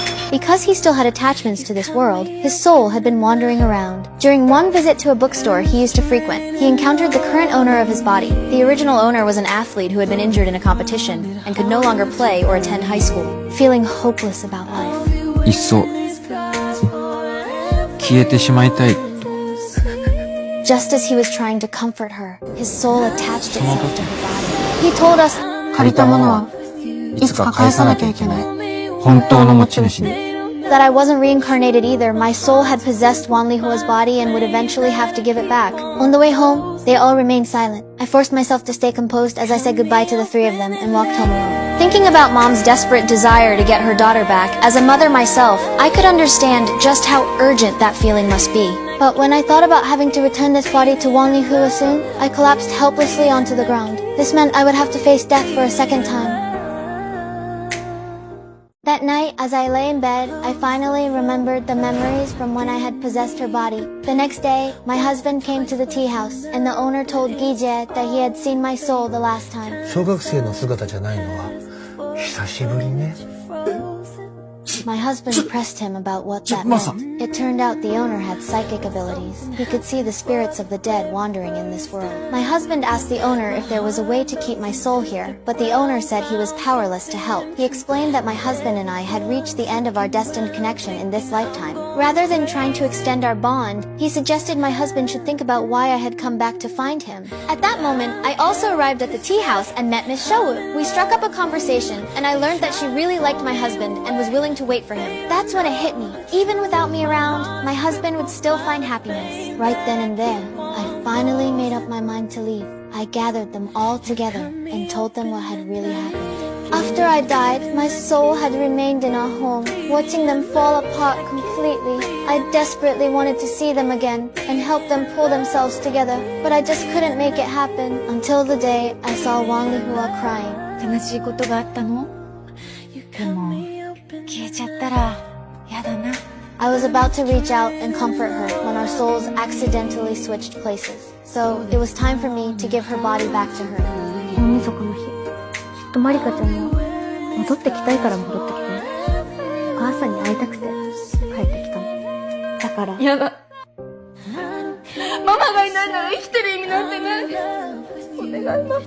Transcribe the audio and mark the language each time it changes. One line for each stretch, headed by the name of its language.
English: Because he still had attachments to this world, his soul had been wandering around. During one visit to a bookstore he used to frequent, he encountered the current owner of his body. The original owner was an athlete who had been injured in a competition and could no longer play or attend high school, feeling hopeless about life.
Japanese: いっそ消えてしまいたい。
English: Just as he was trying to comfort her, his soul attached itself to her body. He told us
Japanese: 借りたものはいつか返さなきゃいけない。本当の持ち主に。
English: that I wasn't reincarnated either. My soul had possessed Wan Lihua's body and would eventually have to give it back. On the way home, they all remained silent. I forced myself to stay composed as I said goodbye to the 3 of them and walked home alone. Thinking about Mom's desperate desire to get her daughter back, as a mother myself, I could understand just how urgent that feeling must be. But when I thought about having to return this body to Wan Lihua soon, I collapsed helplessly onto the ground. This meant I would have to face death for a second time. That night, as I lay in bed, I finally remembered the memories from when I had possessed her body. The next day, my husband came to the tea house, and the owner told Gijie that he had seen my soul the last time.
Japanese: 小学生の姿じゃないのは久しぶりね。
English: My husband pressed him about what that meant. It turned out the owner had psychic abilities. He could see the spirits of the dead wandering in this world. My husband asked the owner if there was a way to keep my soul here, but the owner said he was powerless to help. He explained that my husband and I had reached the end of our destined connection in this lifetime. Rather than trying to extend our bond, he suggested my husband should think about why I had come back to find him. At that moment, I also arrived at the tea house and met Miss Showu. We struck up a conversation, and I learned that she really liked my husband and was willing to wait for him. That's when it hit me. Even without me around, my husband would still find happiness. Right then and there, I finally made up my mind to leave. I gathered them all together and told them what had really happened. After I died, my soul had remained in our home, watching them fall apart completely. I desperately wanted to see them again and help them pull themselves together, but I just couldn't make it happen until the day I saw Wan Lihua crying.
Japanese: 悲しいことがあったの？でも消えちゃったらやだな。
English: I was about to reach out and comfort her when our souls accidentally switched places. So it was time for me to give her body back to her.
Japanese: 大晦日の日、きっとマリカちゃんも戻ってきたいから戻ってきたの。お母さんに会いたくて帰ってきたの。だからやだ。ママがいないなら生きてる意味なんてない。お願いママ。